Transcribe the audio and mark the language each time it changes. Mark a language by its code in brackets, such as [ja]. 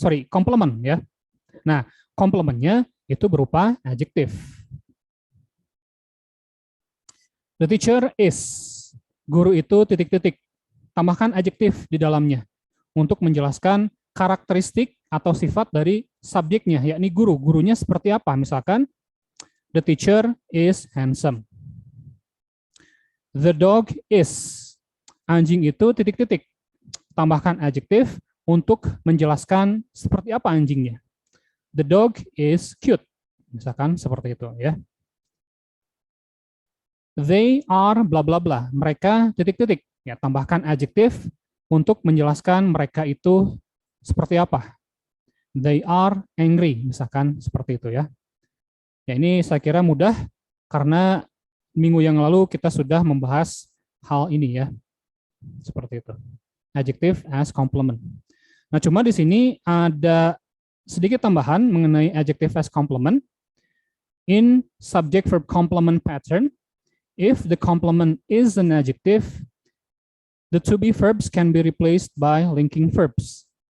[id] Complement ya. Nah, komplementnya itu berupa adjective. [en] The teacher is. [id] Guru itu titik-titik. Tambahkan adjektif di dalamnya untuk menjelaskan karakteristik atau sifat dari subjeknya, yakni guru. Gurunya seperti apa? [en] Misalkan, the teacher is handsome. The dog is. [id] Anjing itu titik-titik. Tambahkan adjektif untuk menjelaskan seperti apa anjingnya. [en] The dog is cute. [id] Misalkan seperti itu ya. [en] They are bla bla bla. [id] Mereka titik-titik. Ya, tambahkan adjektif untuk menjelaskan mereka itu seperti apa. [en] They are angry. [id] Misalkan seperti itu ya. Ya, ini saya kira mudah karena minggu yang lalu kita sudah membahas hal ini ya. Seperti itu. Adjective as complement. Nah, cuma di sini ada sedikit tambahan mengenai adjective as complement. [en] In subject verb complement pattern, if the complement is an adjective, the to be verbs can be replaced by linking verbs.